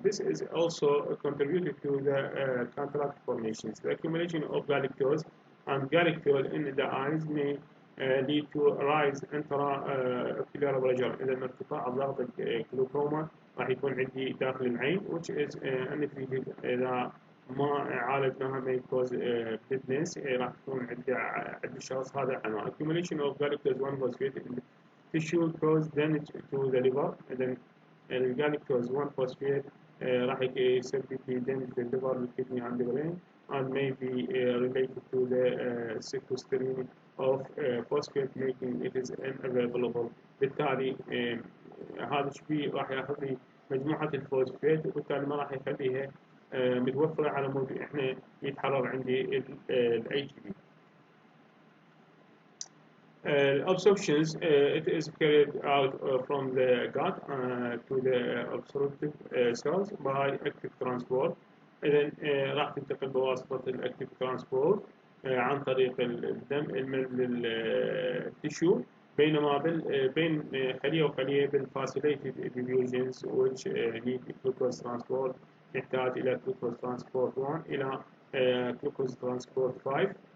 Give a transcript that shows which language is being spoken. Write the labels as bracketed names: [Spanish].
[English] This is also contributed to the cataract formations. The accumulation of galactose and galactose in the eyes may lead to rise intraocular pressure. [Arabic] إذا ارتفاع ضغط الجلوكوما راح يكون عندي داخل العين [English] which is untreated [Arabic] إذا ما عالجناها [English] may cause blindness [Arabic] راح تكون عند الشخص هذا عنوان. [English] Accumulation of galactose 1 phosphate in tissue cause damage to the liver. [Arabic] إذا الجالكتوز [English] 1 phosphate [Arabic] راح يسبب [English] damage to the liver والكدني and the brain and may be related to the sequestration of phosphate making it is unavailable. [Arabic] بالتالي هذا الشيء راح ياخذ لي مجموعة الفوسفات وبالتالي ما راح يخليها متوفرة على مود احنا يتحرر عندي ال HB. [English] Absorptions it is carried out from the gut to the absorptive cells by active transport. [Arabic] إذا راح تنتقل بواسطة الأكتيف ترانسبورت عن طريق الدم للتشو بينما بين خلية وخلية بالفاسيليتد diffusions [English] which need glucose transport [Arabic] يحتاج إلى glucose transport 1 إلى glucose transport 5.